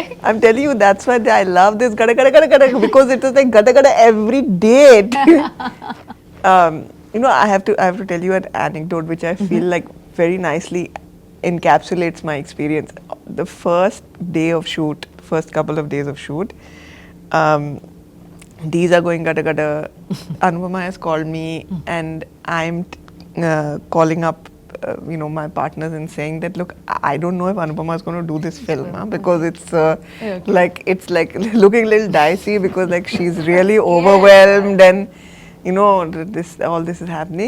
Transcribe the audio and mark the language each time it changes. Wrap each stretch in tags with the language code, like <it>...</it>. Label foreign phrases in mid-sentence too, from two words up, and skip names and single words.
<en>I'm telling you, that's why I love this gada gada gada gada, because it was like gada gada every day. You know, I have to tell you an anecdote which I feel like very nicely encapsulates my experience. The first day of shoot, first couple of days of shoot, these are going gada gada. Anupama has called me and I'm calling up my partners and saying that, look, I don't know if Anupama is going to do this film, because it's like looking a little dicey, because like she's really overwhelmed and all this is happening.</en>